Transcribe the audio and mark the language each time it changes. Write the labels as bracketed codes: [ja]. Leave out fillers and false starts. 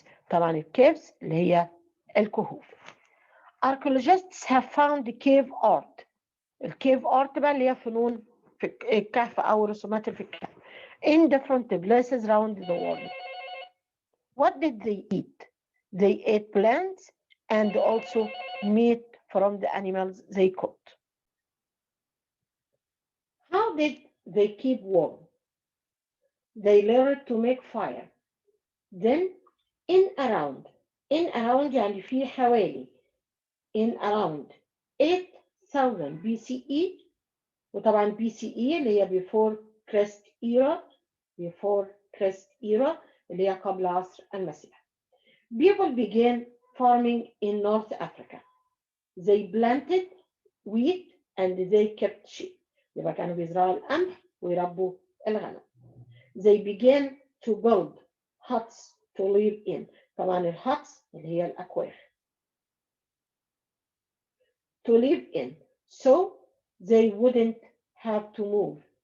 [ar] طبعا الكيفز اللي هي الكهوف. [en] Archaeologists have found cave art. [ar] الكيف art بقى اللي هي فنون في الكهف أو رسومات في الكهف [en] in different places around the world. What did they eat? They ate plants and also meat from the animals they caught. How did they keep warm? They learned to make fire. Then in around [ar] يعني في حوالي [en] in around 8,000 BCE، وطبعا BCE اللي هي before Christ era before Christ era [ar] اللي هي قبل عصر المسيح. [en] People began farming in North Africa. They planted wheat and they kept sheep. [ar] يبقى كانوا بيزرعوا القمح ويربوا الغنم. [en] They began to build huts to live in. [ar] طبعا الhuts اللي هي الأكواخ. [en] To live in. So they wouldn't have to move.